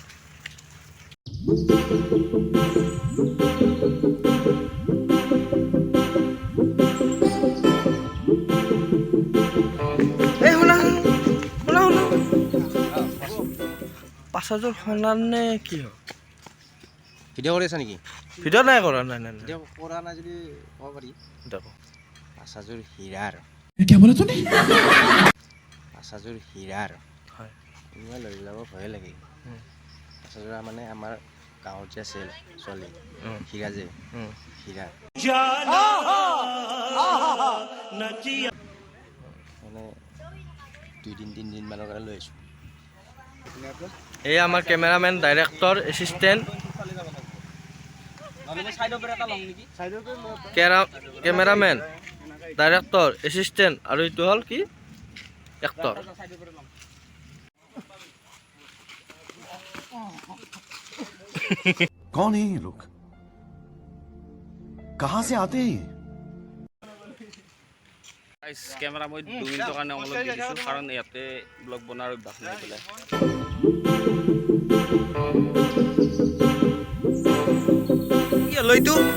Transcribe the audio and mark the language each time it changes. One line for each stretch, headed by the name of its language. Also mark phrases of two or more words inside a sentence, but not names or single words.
Assamese: পাছাযোৰ সোণাৰ নে কি হয়? ভিডিঅ' কৰি আছা নেকি? ভিডিঅ' নাই কৰা। নাই ভিডিঅ' কৰা নাই যদি ক'ব পাৰি। পাছাযোৰ হীৰাৰ।
Hindi: क्या बोला तूने?
Assamese: পাছাযোৰ হীৰাৰ হয়। মই লৈ যাব ভয়ে লাগে। পাছাযোৰা মানে আমাৰ গাঁৱত যে আছিল ছোৱালী হীৰা যে হীৰা মানে 2-3 মানৰ কাৰণে লৈ আহিছোঁ। এই আমাৰ
English: cameraman, director, assistant, cameraman, director, assistant
Assamese: আৰু এইটো হ'ল কি এক্টৰ।
Hindi: कौन है ये लोग? कहाँ से आते हैं?
Assamese: কেমেৰা মই 2 মিনিটৰ কাৰণে অলপ দি দিছোঁ, কাৰণ ইয়াতে ব্লগ বনোৱাৰ অভ্যাস নাই পেলাই। কি হ'ল এইটো?